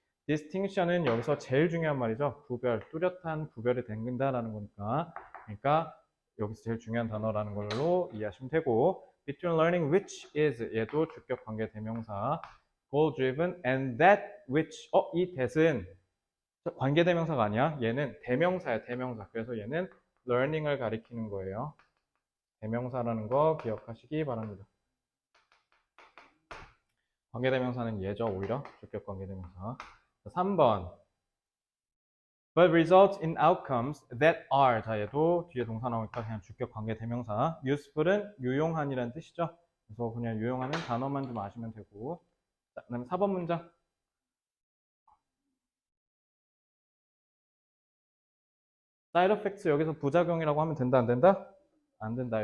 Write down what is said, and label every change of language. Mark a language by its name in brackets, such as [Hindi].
[Korean] distinction은 여기서 제일 중요한 말이죠. 구별, 뚜렷한 구별이 된다라는 거니까 그러니까 여기서 제일 중요한 단어라는 걸로 이해하시면 되고 [English] between learning which is [Korean] 얘도 주격 관계 대명사 [English] goal driven and that which [Korean] 이 that은 관계 대명사가 아니야. 얘는 대명사야 대명사. 그래서 얘는 learning을 가리키는 거예요. 대명사라는 거 기억하시기 바랍니다. 관계대명사는 예죠, 오히려. 주격 관계대명사. 3번. [English] But result in outcomes that are. [Korean] 자, 얘도 뒤에 동사 나오니까 그냥 주격 관계대명사. useful은 유용한이라는 뜻이죠. 그래서 그냥 유용하는 단어만 좀 아시면 되고. 자, 그 다음에 4번 문장. side effects 여기서 부작용이라고 하면 된다, 안 된다? 안 된다.